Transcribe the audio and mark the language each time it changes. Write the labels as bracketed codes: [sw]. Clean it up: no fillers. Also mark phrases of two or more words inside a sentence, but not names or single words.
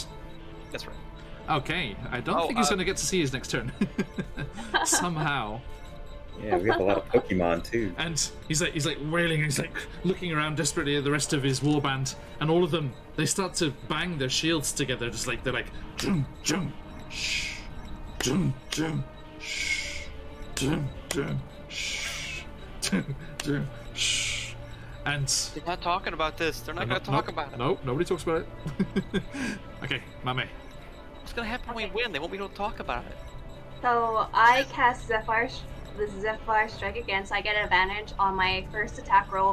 [en] That's right. Okay, I don't Oh, think he's going to get to see his next turn. Somehow. Yeah, we have a lot of Pokemon too. And he's like wailing, he's like looking around desperately at the rest of his warband, and all of them, they start to bang their shields together, just like they're like jum jum shh jum jum shh jum jum shh jum jum shh. And They're not talking about this. They're not going to talk about it. No, nobody talks about it. Okay, Mame. What's going to happen when we win? They won't be able to talk about it. So I cast the Zephyr Strike again, so I get an advantage on my first attack roll.